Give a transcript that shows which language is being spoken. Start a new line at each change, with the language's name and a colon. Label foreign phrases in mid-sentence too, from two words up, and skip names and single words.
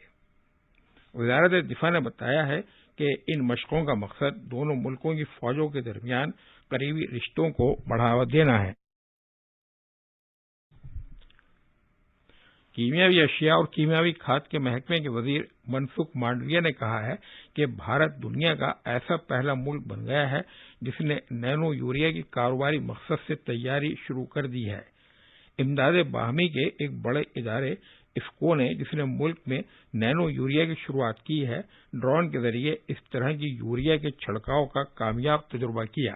Urdu: وزارت دفاع نے بتایا ہے کہ ان مشقوں کا مقصد دونوں ملکوں کی فوجوں کے درمیان قریبی رشتوں کو بڑھاوا دینا ہے۔ کیمیاوی اشیاء اور کیمیاوی کھاد کے محکمے کے وزیر منسکھ مانڈویہ نے کہا ہے کہ بھارت دنیا کا ایسا پہلا ملک بن گیا ہے جس نے نینو یوریا کی کاروباری مقصد سے تیاری شروع کر دی ہے۔ امداد باہمی کے ایک بڑے ادارے افکو نے، جس نے ملک میں نینو یوریا کی شروعات کی ہے، ڈرون کے ذریعے اس طرح کی یوریا کے چھڑکاؤ کا کامیاب تجربہ کیا۔